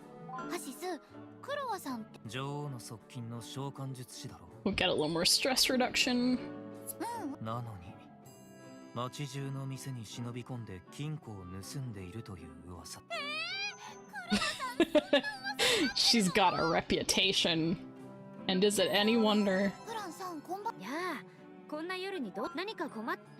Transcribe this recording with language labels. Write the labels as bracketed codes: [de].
[ja] ハシス、クロワさんって。女王の側近の召喚術師だろ。 [en] We'll get a little more stress reduction. [ja] なのに、町中の店に忍び込んで金庫を盗んでいるという噂。 [en] She's got a reputation. And is it any wonder? [ja] フランさん、こんばん。やあ、こんな夜に何か困っ。